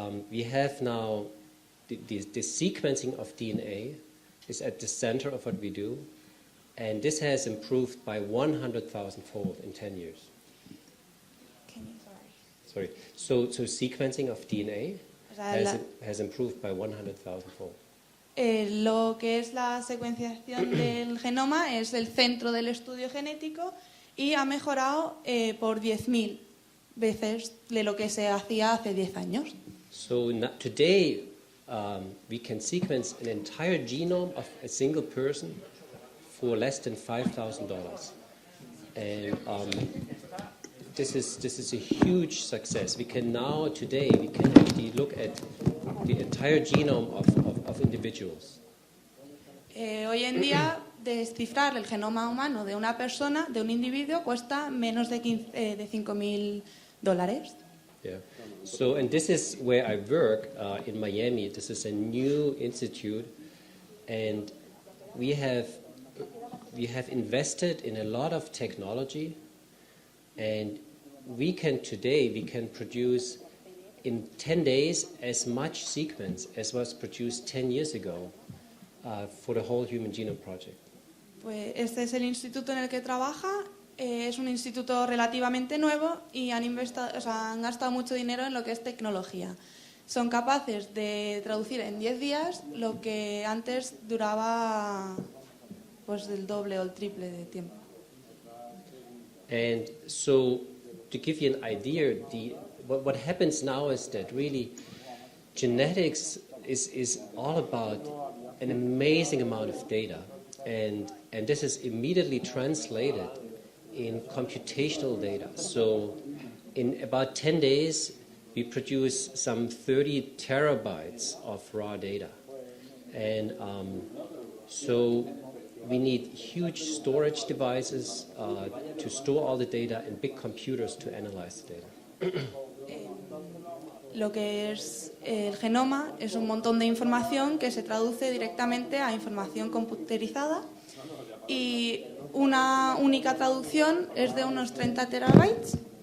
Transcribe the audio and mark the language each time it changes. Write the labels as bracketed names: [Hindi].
[English] We have now the sequencing of DNA is at the center of what we do, and this has improved by 100,000-fold in 10 years. Sorry. So sequencing of DNA has improved by 100,000-fold. [Spanish] Lo que es la secuenciación del genoma es el centro del estudio genético y ha mejorado por 10.000 veces de lo que se hacía hace 10 años. [English] So today we can sequence an entire genome of a single person for less than $5,000, and this is a huge success. We can now today actually look at the entire genome of individuals. [Spanish] Hoy en día descifrar el genoma humano de una persona, de un individuo, cuesta menos de $5.000. [English] Yeah. So, and this is where I work in Miami. This is a new institute, and we have invested in a lot of technology, and we can produce in 10 days as much sequence as was produced 10 years ago for the whole Human Genome Project. [Spanish] Pues este es el instituto en el que trabaja. Es un instituto relativamente nuevo y han gastado mucho dinero en lo que es tecnología. Son capaces de traducir en 10 días lo que antes duraba pues el doble o el triple de tiempo. [English] And so, to give you an idea, what happens now is that really genetics is all about an amazing amount of data, and this is immediately translated in computational data. So in about 10 days, we produce some 30 terabytes of raw data. And so we need huge storage devices to store all the data and big computers to analyze the data. [Spanish] Lo que es el genoma es un montón de información que se traduce directamente a información computerizada y una única traducción es de unos 30 terabytes.